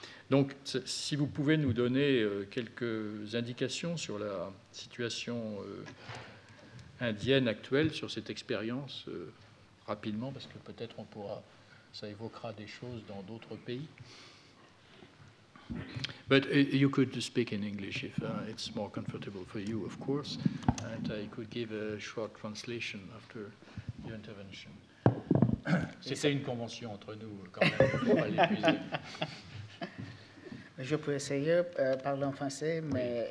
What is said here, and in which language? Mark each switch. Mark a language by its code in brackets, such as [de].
[fr] Donc, si vous pouvez nous donner quelques indications sur la situation indienne actuelle, sur cette expérience, rapidement, parce que peut-être ça évoquera des choses dans d'autres pays. [en] But you could speak in English if it's more comfortable for you, of course, and I could give a short translation after your intervention. [fr] C'était une convention entre nous, quand même, il ne faut pas l'épuiser. Je peux essayer de parler en français, mais...